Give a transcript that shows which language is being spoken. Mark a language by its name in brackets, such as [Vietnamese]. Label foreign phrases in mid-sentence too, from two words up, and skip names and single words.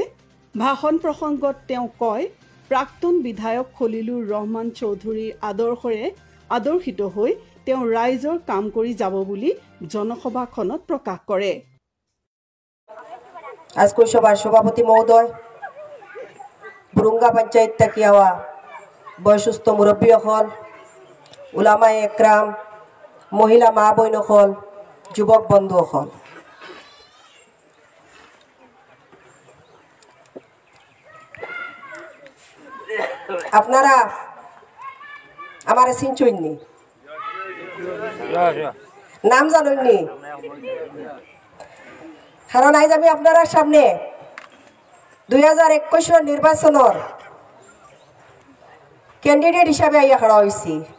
[Assamese] ভাষণ প্ৰসংগত তেওঁ কয়, প্ৰাক্তন বিধায়ক খলিলুৰ ৰহমান চৌধুৰীৰ আদৰ্শৰে আদৰ্শিত হৈ তেওঁ ৰাইজৰ কাম কৰি যাব বুলি জনসভাখনত প্ৰকাশ কৰে। আজকৈ সভাৰ সভাপতি মহোদয়, বুৰুঙ্গা পঞ্চায়ত তাকিয়াওয়া বয়সস্থ মুৰব্বীসকল, [Arabic] علماء كرام, [Assamese] মহিলা মা বইনসকল, যুৱক বন্ধুসকল, [Sylheti] আপনারা আমার চিনচইনি, নাম জানেননি? [Bangla] কারণ আজ আমি আপনার সামনে 2021 নির্বাচনের ক্যান্ডিডেট হিসাবে আইয়া খড়া হয়েছি।